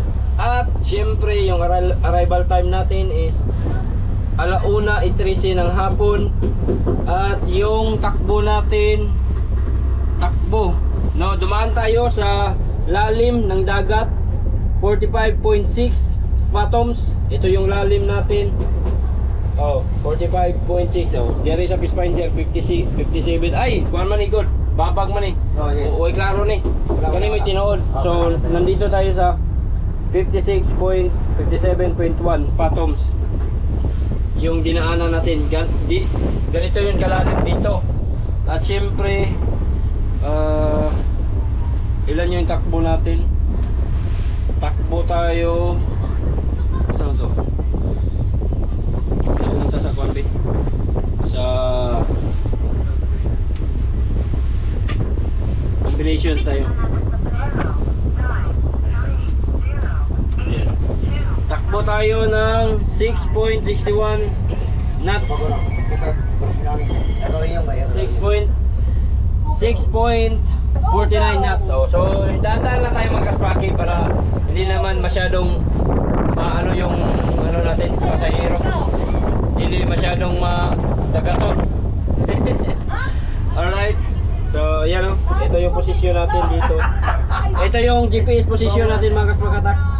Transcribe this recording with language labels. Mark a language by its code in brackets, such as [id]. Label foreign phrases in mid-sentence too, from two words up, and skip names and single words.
[tl] At syempre yung [en] arrival time [tl] natin is 1:13 ng hapon. At yung takbo natin, dumaan tayo sa lalim ng dagat 45.6 fathoms. Ito yung lalim natin. 45.6. [ceb] Dere sa Fishfinder 57. Ay, kuan man igod. Babag man [en] Oh, yes. [ceb] Uy, klaro ni. Kani may tinuod. [tl] So nandito tayo sa 57.1 fathoms. Yung dinaanan natin. Ganito yung kalalim dito. At syempre ilan yung takbo natin? Takbo tayo. Saan to? Napunta sa Kwambi. Sa combinations tayo. Ayan. Takbo tayo ng 6.61 knots. 6.49 knots. So dahan-dahan lang tayo magkaspaki para hindi naman masyadong maano yung natin pasahero. Hindi masyadong matagaton. Alright. So yan ito yung posisyon natin dito. Ito yung GPS posisyon natin mga kaspakatak.